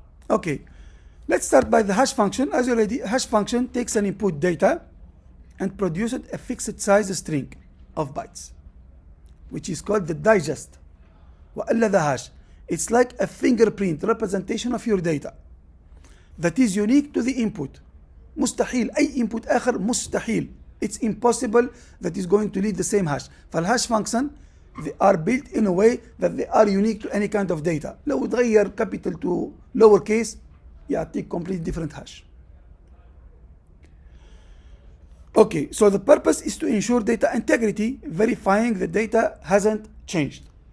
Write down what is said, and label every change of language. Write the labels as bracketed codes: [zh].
[en] Okay, let's start by the hash function. As already, hash function takes an input data and produces a fixed size string of bytes, which is called the digest. وإلا the hash. It's like a fingerprint representation of your data that is unique to the input. [ar] مستحيل أي input آخر مستحيل. [en] It's impossible that is going to lead the same hash. فالhash function they are built in a way that they are unique to any kind of data. [ar] لو تغير [en] capital to lower case [ar] يعطيك [en] completely different hash. Okay, so the purpose is to ensure data integrity, verifying the data hasn't changed.